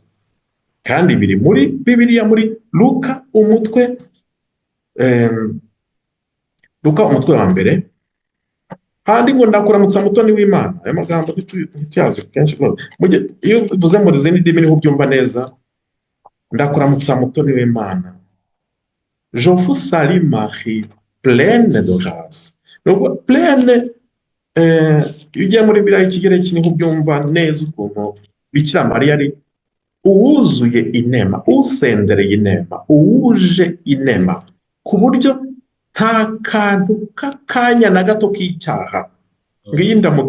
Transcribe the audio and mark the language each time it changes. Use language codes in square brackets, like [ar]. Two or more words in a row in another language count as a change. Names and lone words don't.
[rw] Kandi biri muri Bibiliya, muri Luka umutwe wa mbere, handi ngo ndakuramutsa mutoni w'Imana. Ayo magambo ntityazi kenshi rwose, iyo uvuze muri zindi ndimi niho ubyumva neza. Ndakuramutsa mutoni w'Imana, [fr] je vous salue Marie pleine de grâce. [rw] Nubwo pleine ugiye muri Bibiliya y'Ikigereki niho ubyumva neza ukuntu Bikira Mariya ari uwuzuye inema, usendereye inema, uwuje inema, ku buryo nta kantu k'akanya na gato k'icyaha ngiyi ndamutse.